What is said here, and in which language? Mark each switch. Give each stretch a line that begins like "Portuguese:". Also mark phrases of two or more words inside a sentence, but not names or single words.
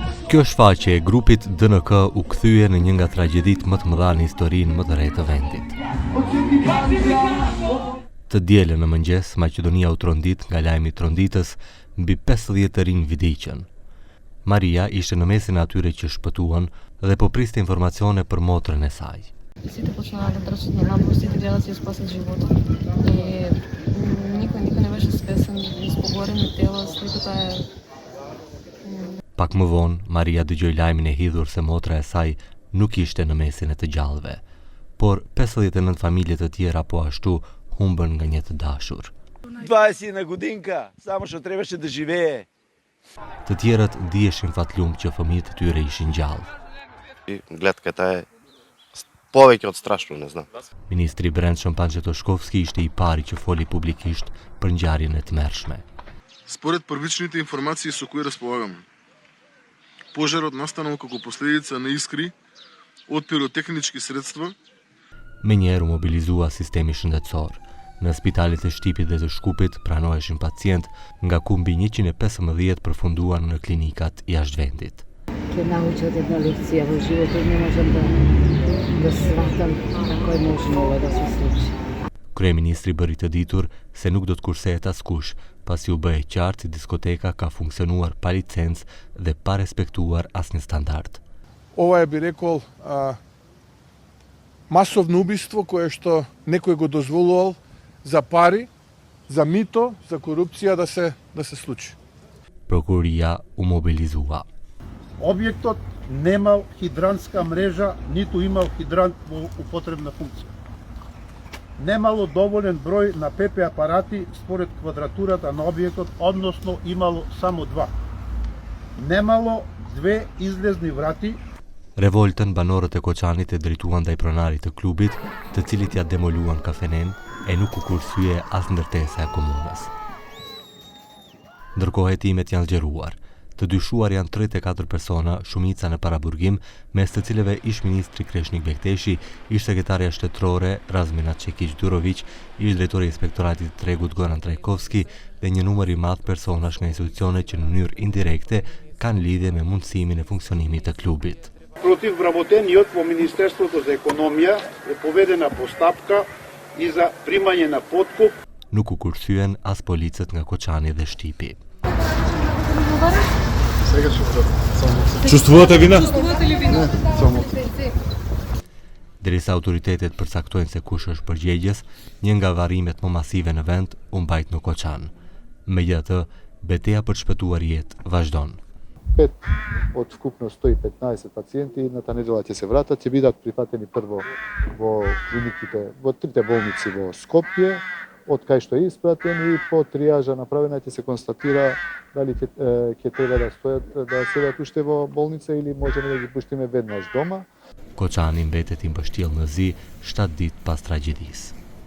Albanian: Kjo shfaqje e grupit DNK u kthye në një nga tragjeditë më të mëdha në historinë më të re të vendit. Të dielën në mëngjes, Maqedonia u trondit nga lajmi i tronditës, mbi 50 të rinj vdiqën. Maria ishte në mesin e atyre që shpëtuan dhe po priste informacione për motrën e saj.
Macedonian: Сите почнаа да трчат на лампу, сите гледаат да си спасат животот. И никој не беше спесен, испогорени тела, сликата е...
Albanian: Pak më vonë, Maria dëgjoi lajmin e hidhur se motra e saj nuk ishte në mesin e të gjallëve, por 59 familje të tjera po ashtu humbën nga një të dashur.
Macedonian: 20 годинка, само што требаше да живее.
Albanian: Të tjerët ndieshin fatlum që fëmijët e tyre ishin gjallë.
Macedonian: Гледката е повеќе од страшно, не знам.
Albanian: Ministri i Brendshëm Pançe Toshkovski ishte i pari që foli publikisht për ngjarjen e tmerrshme.
Macedonian: Според првичните информации со кои располагаме, пожарот настанал како последица на искри од пиротехнички средства.
Albanian: Menjëherë u mobilizua sistemi shëndetësor. Në spitalet e Shtipit dhe të Shkupit pranoheshin pacient, nga ku mbi 115 përfunduan në klinikat jashtë vendit.
Macedonian: Ќе научат една лекција во животот, не можам да сватам како е можно ова да се случи.
Albanian: Kryeministri bëri të ditur se nuk do të kursehet askush, pasi u bë e qartë se diskoteka ka funksionuar pa licencë dhe pa respektuar asnjë standard.
Macedonian: Ова е, би рекол, масовно убиство кое што некој го дозволувал за пари, за мито, за корупција да се случи.
Albanian: Prokuria u mobilizua.
Macedonian: Објектот немал хидрантска мрежа, ниту имал хидрант во употребна функција. Немало доволен број на ПП апарати според квадратурата на објектот, односно имало само 2. Немало 2 излезни врати.
Albanian: Revoltën banorët e Koçanit e drejtuan ndaj pronarit të klubit, të cilit ja demoluan kafenen e nuk u kursye as ndërtesa e komunës. Ndërkohë hetimet janë zgjeruar. Të dyshuar janë 34 persona, shumica në paraburgim, mes të cilëve ish ministri Kreshnik Bekteshi, ish sekretarja shtetërore Razmina Çekiç Durović, ish drejtori i inspektoratit të tregut Goran Trajkovski dhe një numër i madh personash nga institucione që në mënyrë indirekte kanë lidhje me mundësimin e funksionimit të klubit.
Macedonian: Против вработениот во Министерството за економија е поведена постапка и за примање на подкуп.
Albanian: Nuk u kursyen as policët nga Koçani dhe Shtipi.
Macedonian: Чувствувате вина?
Albanian: Derisa autoritetet përcaktojnë se kush është përgjegjës, një nga varrimet më masive në vend u mbajt në Koçan. Megjithatë, betejë për të shpëtuar jetë vazhdon.
Macedonian: 5 од вкупно 115 пациенти едната недела ќе се вратат, ќе бидат прифатени прво во клиниките, во трите болници во Скопје, од кај што е испратен и по триажа направена ќе се констатира дали ќе треба да стојат да седат уште во болница или можеме да ги пуштиме веднаш дома.
Albanian: Koçani mbetet i mbështjell në zi 7 ditë pas tragjedisë.